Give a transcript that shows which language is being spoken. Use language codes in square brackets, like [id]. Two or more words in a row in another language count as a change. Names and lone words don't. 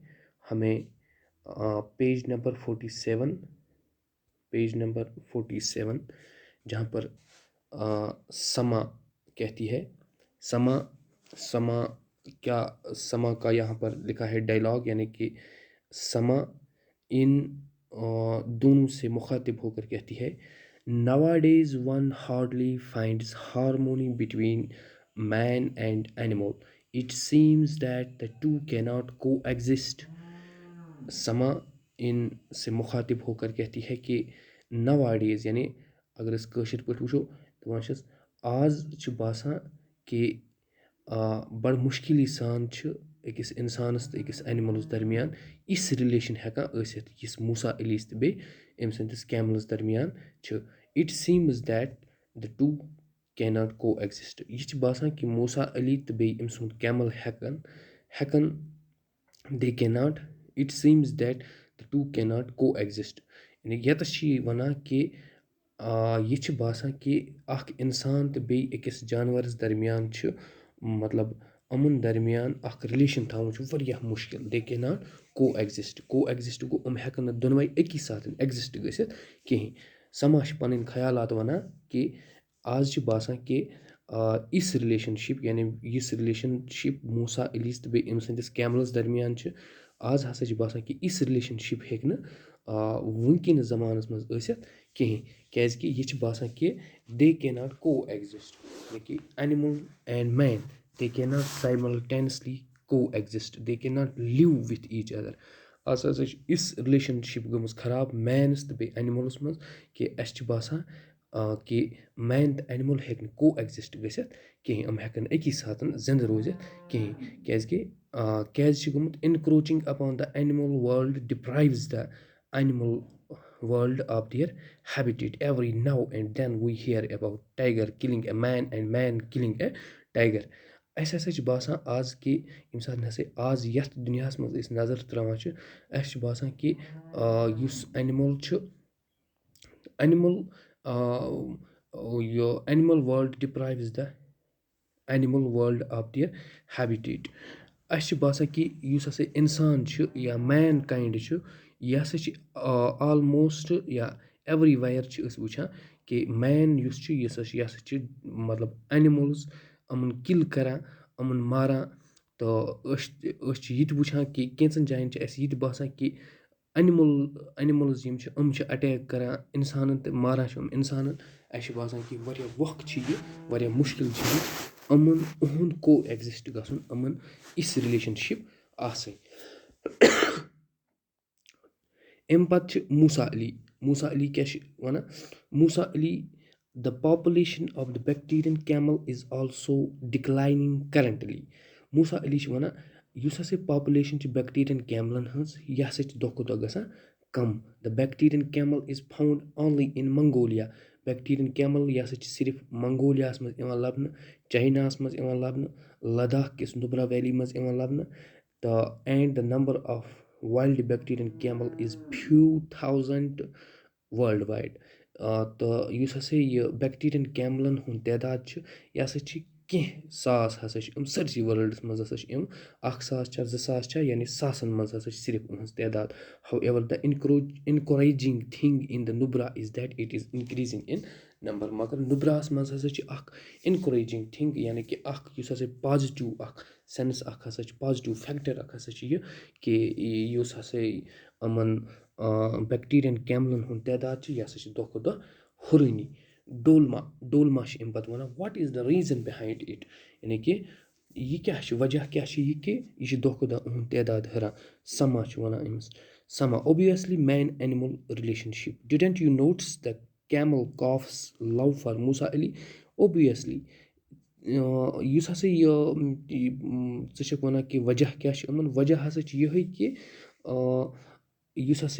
[ur] ہمیں پیج نمبر 47 جہاں پر سما کہتی ہے، سما کا یہاں پر لکھا ہے ڈائلاگ، یعنی کہ سما ان دونوں سے مخاطب ہو کر کہتی ہے، [en] Nowadays one hardly finds harmony between man and animal. It seems that the two cannot coexist. [ks] سما ان سے مخاطب ہو کر کہتی ہے کہ nowadays یعنی اگر اس کٲشِر پٲٹھۍ وٕچھو دَپان چھِس آز چھُ باسان کہ بڑٕ مُشکِلی سان چھِ أکِس اِنسانَس تہٕ أکِس اینِمٕلَس درمیان یِژھ رِلیشَن ہٮ۪کان ٲسِتھ یُس موسیٰ علیَس تہٕ بیٚیہِ أمۍ سٕنٛدِس کیملَس درمیان چھِ۔ [en] it seems that the two cannot coexist. [ks] یہِ چھِ باسان کہ موسیٰ علی تہٕ بیٚیہِ أمۍ سُنٛد کیمل ہٮ۪کن [en] they cannot it seems that the two cannot coexist. [ks] یعنی ییٚتَس چھِ یہِ وَنان کہ یہِ چھِ باسان کہ اَکھ اِنسان تہٕ بیٚیہِ أکِس جانوَرَس درمیان چھِ مطلب یِمَن درمیان اَکھ رِلیشَن تھاوُن چھُ واریاہ مُشکل۔ [en] they cannot coexist [ks] گوٚو یِم ہٮ۪کَن نہٕ دۄنوَے أکی ساتہٕ ایگزِسٹ گٔژھِتھ کِہیٖنۍ۔ سما چھِ پَنٕنۍ خیالات وَنان کہ آز چھِ باسان کہ یِژھ رِلیشَن شِپ یعنی یِژھ رِلیشَن شِپ موسیٰ علیَس تہٕ بیٚیہِ أمۍ سٕنٛدِس کیملَس درمیان چھِ، آز ہسا چھِ باسان کہ یِژھ رِلیشَن شِپ ہیٚکہِ نہٕ وٕنکیٚنَس زمانَس منٛز ٲسِتھ کِہیٖنۍ، کیٛازِکہِ یہِ چھِ باسان کہ [en] they cannot coexist, [ks] یعنی کہ [en] animal and man they cannot simultaneously coexist, they cannot live with each other. [ks] آز ہسا چھِ یِژھ رِلیشَن شِپ گٔمٕژ خراب مینَس تہٕ بیٚیہِ اینِمٕلَس منٛز کہ اَسہِ چھِ باسان کہ مین تہٕ اینِمٕل ہیٚکہِ نہٕ کو ایگزِسٹ گٔژھِتھ کِہیٖنۍ، یِم ہٮ۪کَن نہٕ أکی ساتہٕ زِنٛدٕ روٗزِتھ کِہیٖنۍ، کیٛازِکہِ کیٛازِ چھِ گوٚمُت [en] encroaching upon the animal world deprives the animal [ks] وٲلڈ ڈِپرٛایوٕز دَ اینِمٕل [en] world of their habitat. Every now and then we hear about tiger killing a man and man killing a tiger. [ks] اَسہِ ہسا چھِ باسان آز کہ ییٚمہِ ساتہٕ ہسا آز یَتھ دُنیاہَس منٛز أسۍ نظر ترٛاوان چھِ، اَسہِ چھِ باسان کہ یُس اینِمٕل چھُ اینِمٕل [en] world deprives the animal world of their habitat. [ks] اَسہِ چھِ باسان کہ یُس ہسا اِنسان چھُ یا مین کایِنٛڈ چھُ، یہِ ہسا چھِ آلموسٹ یا ایوری وَیَر چھِ أسۍ وٕچھان کہ مین یُس چھُ یہِ ہسا چھِ مطلب اینِمٕلٕز یِمَن کِل کَران، یِمَن ماران، تہٕ أسۍ چھِ یہِ تہِ وٕچھان کہ کینٛژَن جایَن چھِ اَسہِ یہِ تہِ باسان کہ اَنِمٕلٕز یِم چھِ یِم چھِ اَٹیک کَران اِنسانَن تہٕ ماران چھِ یِم اِنسانَن. اَسہِ چھِ باسان کہِ واریاہ وقت چھِ یہِ واریاہ مُشکِل چھِ یہِ یِہُنٛد کو ایٚگزِسٹ گژھُن یِمَن یِژھ رِلیشَنشِپ آسٕنۍ. اَمہِ پَتہٕ چھِ موسا علی کیٛاہ چھِ وَنان موسا علی [en] the population of the bacterian camel is also declining currently. [ks] موسا علی چھِ وَنان یُس ہَسا پاپُلیشَن چھِ بیکٹیریَن کیملَن ہٕنٛز یہِ ہَسا چھِ دۄہ کھۄتہٕ دۄہ گژھان کَم. [en] the bacterian camel is found only in Mongolia. bacterian camel [ks] یہِ ہَسا چھِ صرف منگولیاہَس منٛز یِوان لَبنہٕ, چایناہَس منٛز یِوان لَبنہٕ, لداخ کِس نُبرا ویلی منٛز یِوان لَبنہٕ تہٕ اینڈ [en] the number of wild bacterian camel is few thousand world wide. [ks] تہٕ یُس ہَسا یہِ بیکٹیریَن کیملَن ہُنٛد تعداد چھُ یہِ ہَسا چھِ کینٛہہ ساس ہَسا چھِ یِم سٲرسٕے وٲلڈَس منٛز ہَسا چھِ یِم 1,000 چھا 2,000 چھا یعنی ساسَن منٛز ہَسا چھِ صرف یِہٕنٛز تعداد. [en] however the encouraging thing in the nubra is that it is increasing in number. [ks] مگر نُبراہَس منٛز ہَسا چھِ اَکھ [en] encouraging thing [ks] یعنی کہِ اَکھ یُس ہَسا پازِٹِو اَکھ سٮ۪نٕس اَکھ ہَسا چھِ [en] positive factor [ks] اَکھ ہَسا چھِ یہِ کہِ یُس ہَسا یِمَن بیکٹیریَن کیملَن ہُنٛد تعداد چھِ یہِ ہَسا چھِ دۄہ کھۄتہٕ دۄہ ہُرٲنی. ڈولما چھِ اَمہِ پَتہٕ وَنان [en] what is the reason behind it [ks] یعنی کہِ یہِ کیٛاہ چھِ وجہ کیٛاہ چھِ یہِ کہِ یہِ چھِ دۄہ کھۄتہٕ دۄہ یِہُنٛد تعداد ہُران. سما چھِ وَنان أمِس سما [en] obviously man animal relationship. didn't you notice the camel calf's love for Musa Ali. [ks] اوبویسلی یُس ہَسا یہِ ژٕ چھَکھ وَنان کہِ وجہ کیٛاہ چھِ یِمَن وجہ ہَسا چھِ یِہوٚے کہِ یُس ہَسا